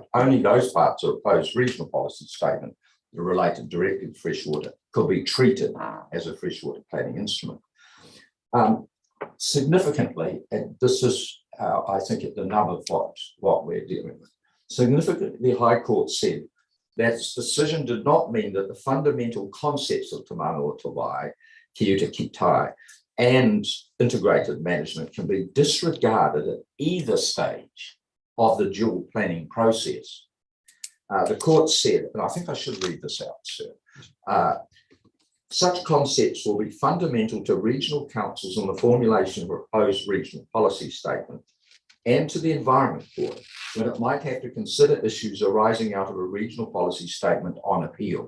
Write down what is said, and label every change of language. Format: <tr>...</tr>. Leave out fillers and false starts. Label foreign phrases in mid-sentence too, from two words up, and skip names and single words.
<en>Only those parts of a proposed regional policy statement that related directly to freshwater could be treated as a freshwater planning instrument. Significantly, and this is, I think, at the nub of what we're dealing with, significantly, the High Court said that its decision did not mean that the fundamental concepts of</en> <mi>Te Mana o Te Wai, Ki Uta Ki Tai,</mi> <en>and integrated management can be disregarded at either stage of the dual planning process. The Court said, and I think I should read this out, sir, Such concepts will be fundamental to regional councils in the formulation of a proposed regional policy statement and to the Environment Court when it might have to consider issues arising out of a regional policy statement on appeal.</en>